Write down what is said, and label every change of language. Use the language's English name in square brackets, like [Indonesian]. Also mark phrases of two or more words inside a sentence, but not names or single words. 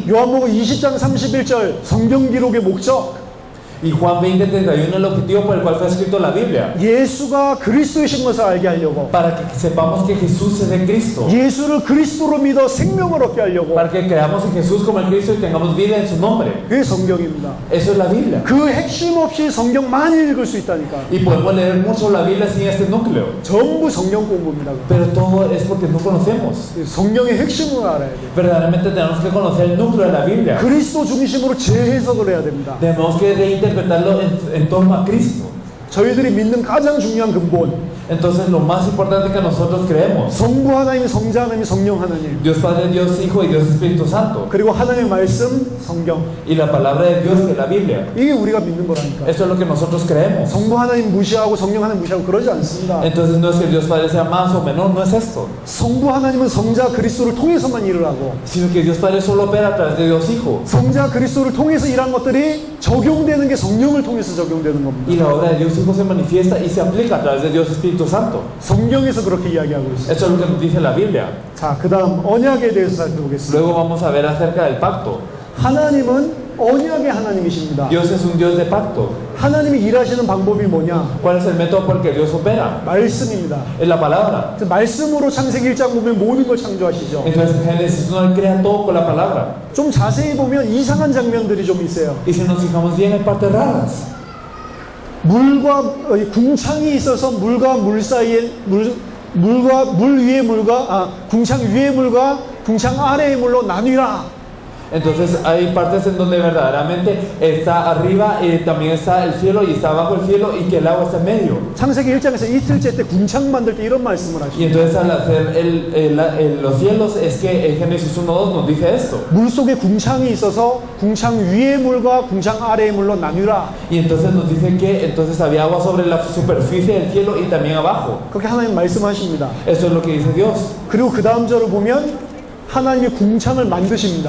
[Korean] 요한복음 20장 31절 성경 기록의 목적 [Spanish] Y Juan 20:31 el objetivo por el cual fue escrito la Biblia. [Korean] 예수가 그리스도이신 것을 알게 하려고 [Spanish] Para que sepamos que Jesús es el Cristo. [Korean] 예수를 그리스도로 믿어 생명을 얻게 하려고 [Spanish] Para que creamos en Jesús como el Cristo y tengamos vida en su nombre. [Korean] 그게 성경입니다. [Spanish] Eso es la Biblia. [Korean] 그 핵심 없이 성경 많이 읽을 수 있다니까. [Spanish] Y podemos leer mucho la Biblia sin este núcleo. [Korean] 전부 성경 공부입니다. [Spanish] Pero todo es porque no conocemos. [Korean] 성경의 핵심을 알아야 돼요. [Spanish] Verdaderamente tenemos que conocer el núcleo de la Biblia. [Korean] 그리스도 중심으로 재해석을 해야 됩니다. [Spanish] Tenemos que reinterpretarlo en torno a Cristo. [Korean] 저희들이 믿는 가장 중요한 근본 [Spanish] Entonces lo más importante que nosotros creemos, [Korean] 성부 하나님, 성자 하나님, 성령 하나님 [Spanish] Dios Padre, Dios Hijo y Dios Espíritu Santo, [Korean] 그리고 하나님의 말씀, 성경 [Spanish] y la palabra de Dios que es la Biblia. [Korean] 이게 우리가 믿는 거라니까. [Spanish] Eso es lo que nosotros creemos. [Korean] 성부 하나님 무시하고 성령 하나님 무시하고 그러지 않습니다. [Spanish] Entonces no es que Dios Padre sea más o menor, no es esto, [Korean] 성부 하나님은 성자 그리스도를 통해서만 일을 하고 [Spanish] sino que Dios Padre solo opera a través de Dios Hijo. [Korean] 성자 그리스도를 통해서 일한 것들이 적용되는 게 성령을 통해서 적용되는 겁니다. [Spanish] Y la obra de Dios Hijo se manifiesta y se aplica a través de Dios Espíritu Santo. [Korean] 성경에서 그렇게 이야기하고 있어요. [Spanish] Eso es lo que nos dice la Biblia. [Korean] 자, 그 다음 언약에 대해서 살펴보겠습니다. [Spanish] Luego vamos a ver acerca del pacto. [Korean] 하나님은 언약의 하나님이십니다. [Spanish] Dios es un Dios de pacto. [Korean] 하나님이 일하시는 방법이 뭐냐? [Spanish] ¿Cuál es el método por el que Dios opera? [Korean] 말씀입니다. [Spanish] Es la palabra. [Korean] 그 말씀으로 창세기 1장 보면 모든 걸 창조하시죠. [Spanish] Entonces en Génesis 1 Él crea todo con la palabra. [Korean] 좀 자세히 보면 이상한 장면들이 좀 있어요. [Spanish] Y si nos fijamos bien hay partes raras. [Korean] 물과 궁창이 있어서 물과 물 사이에 물과 물 위의 물과 궁창 위의 물과 궁창 아래의 물로 나뉘라. [Spanish] Entonces hay partes en donde verdaderamente está arriba y también está el cielo y está abajo el cielo y que el agua está en medio. [Korean] 창세기 1장에서 이틀째 때 궁창 만들 때 이런 말씀을 [Spanish] Y [Korean] 하시죠. [Spanish] entonces al hacer los cielos es que en Génesis 1:2 nos dice esto. [Korean] 물 속에 궁창이 있어서 궁창 위의 물과 궁창 아래의 물로 나뉘라. [Spanish] Y entonces nos dice que entonces había agua sobre la superficie del cielo y también abajo. [Korean] 그렇게 하나님 말씀하십니다. [Spanish] Eso es lo que dice Dios. [Korean] 그리고 그 다음 절을 보면 하나님이 궁창을 만드십니다.